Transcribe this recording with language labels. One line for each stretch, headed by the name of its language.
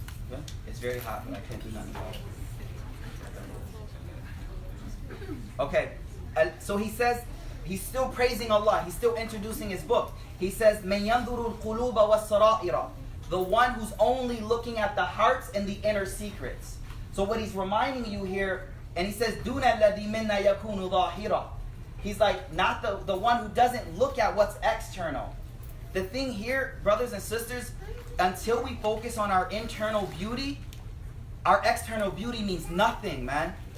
English: Good? It's very hot, but I can't do nothing about it. Okay. So he says, he's still praising Allah. He's still introducing his book. He says,
Arabic: مَنْ يَنْظُرُ الْقُلُوبَ وَالسَّرَائِرَ.
English: The one who's only looking at the hearts and the inner secrets. So what he's reminding you here, and he says,
Arabic: دُونَ الَّذِي مِنَّا يَكُونُ ظَاهِرًا.
English: He's like, not the one who doesn't look at what's external. The thing here, brothers and sisters, until we focus on our internal beauty, our external beauty means nothing, man.